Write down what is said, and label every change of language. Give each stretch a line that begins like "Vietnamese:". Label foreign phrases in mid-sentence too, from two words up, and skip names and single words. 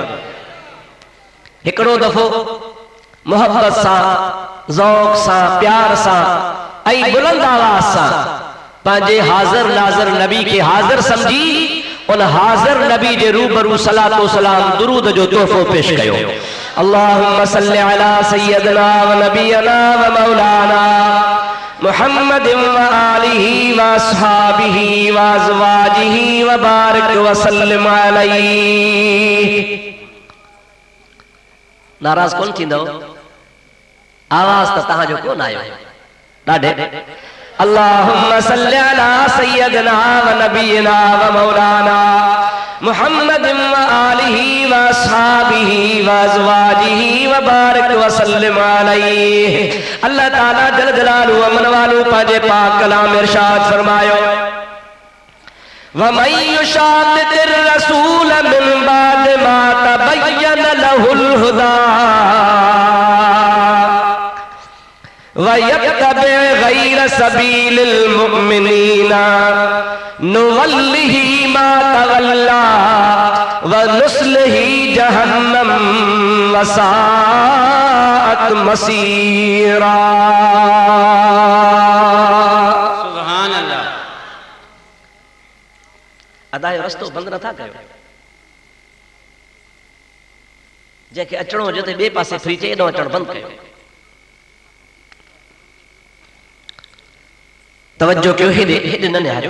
Sindhi: हिकिड़ो दफ़ो मोहब्बत सां, ज़ौक़ सां, प्यार सां ऐं बुलंद आवाज़ सां पंहिंजे हाज़िर नाज़िर नबी खे हाज़िर समझी उन हाज़िर नबी जे रूबरू सलातो सलाम दुरूद जो तोहफ़ो पेश कयो।
Arabic: اللهم صل على سيدنا و نبينا و مولانا محمد و آله و أصحابه و أزواجه و بارك و سلم عليه.
Sindhi: नाराज़ कोन थींदो? आवाज़ त तव्हांजो कोन आयो ॾाढे।
Arabic: اللهم صل على سيدنا و نبينا و مولانا محمد و آله و أصحابه و أزواجه و بارك و سلم عليه.
Sindhi: अल्लाह ताला
Arabic: جل جلاله
Sindhi: अमन वालो पंहिंजे पाक कलाम इरशाद फरमायो,
Arabic: ومن يشاقق الرسول من بعد ما تبين له الهدى ويتبع غير سبيل المؤمنين نوله ما تولى و نصله جهنم وساءت مصيرا. سبحان الله.
Sindhi: अदायो रस्तो बंद नथा कयो, जंहिंखे अचणो हुजे त ॿिए पासे फ्री चए, एॾो अचणु बंदि कयो। तवज्जो कयो, हेॾे हेॾे न निहारियो।